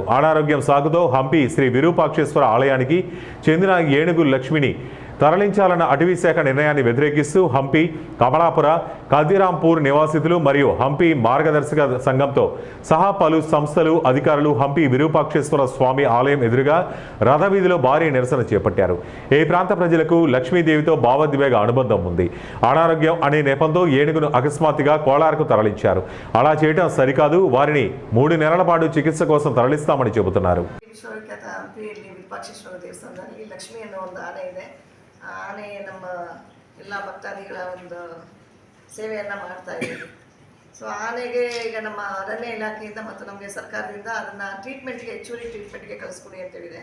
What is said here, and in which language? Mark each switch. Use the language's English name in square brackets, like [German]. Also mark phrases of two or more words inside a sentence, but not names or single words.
[Telugu] అనారోగ్యం సాగుతో హంపీ శ్రీ విరూపాక్షేశ్వర ఆలయానికి చెందిన ఏనుగు లక్ష్మిని తరలించాలన్న అటవీ శాఖ నిర్ణయాన్ని వ్యతిరేకిస్తూ హంపీ, కమలాపుర, కల్దీరాంపూర్ నివాసితులు మరియు హంపీ మార్గదర్శక సంఘంతో సహా పలు సంస్థలు, అధికారులు హంపీ విరూపాక్షేశ్వర స్వామి ఆలయం ఎదురుగా రథవీధిలో భారీ నిరసన చేపట్టారు. ఈ ప్రాంత ప్రజలకు లక్ష్మీదేవితో భావోద్వేగ అనుబంధం ఉంది. అనారోగ్యం అనే నెపంతో ఏనుగును అకస్మాత్తుగా కోలార్కు తరలించారు. అలా చేయడం సరికాదు, వారిని 3 నెలల పాటు చికిత్స కోసం తరలిస్తామని చెబుతున్నారు. [Kannada] ಆನೆ ನಮ್ಮ ಎಲ್ಲ ಭಕ್ತಾದಿಗಳ ಒಂದು ಸೇವೆಯನ್ನು ಮಾಡ್ತಾ ಇದ್ದೀವಿ. ಸೊ ಆನೆಗೆ ಈಗ ನಮ್ಮ ಅರಣ್ಯ ಇಲಾಖೆಯಿಂದ ಮತ್ತು ನಮಗೆ ಸರ್ಕಾರದಿಂದ ಅದನ್ನು ಟ್ರೀಟ್ಮೆಂಟ್ಗೆ ಹೆಚ್ಚುವರಿ ಟ್ರೀಟ್ಮೆಂಟ್ಗೆ ಕಳಿಸ್ಕೊಡಿ ಅಂತೇಳಿದೆ.